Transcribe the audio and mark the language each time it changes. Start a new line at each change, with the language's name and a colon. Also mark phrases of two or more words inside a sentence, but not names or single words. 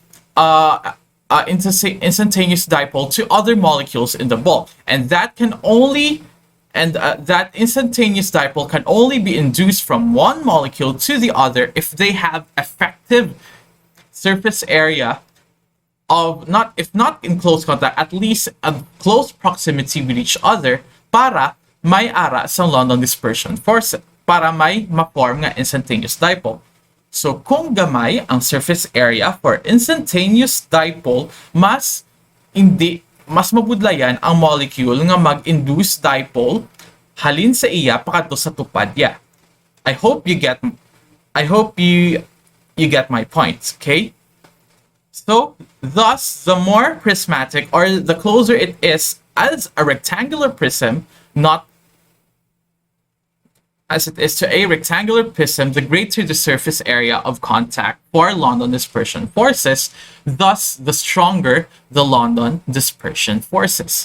English: instantaneous dipole to other molecules in the bulk, and that instantaneous dipole can only be induced from one molecule to the other if they have effective surface area of if not in close contact, at least a close proximity with each other
Hiligaynon: para may ara sa
English: London dispersion force,
Hiligaynon: para may ma-form nga
English: instantaneous dipole. So,
Hiligaynon: kung gamay ang
English: surface area for instantaneous dipole,
Hiligaynon: mas mabudlayan ang molecule nga mag-induce dipole halin sa iya pakadto sa tupad ya.
English: I hope you get my point, okay? So, thus, the more prismatic or the closer it is as a rectangular prism, not as it is to a rectangular prism, the greater the surface area of contact for London dispersion forces, thus the stronger the London dispersion forces.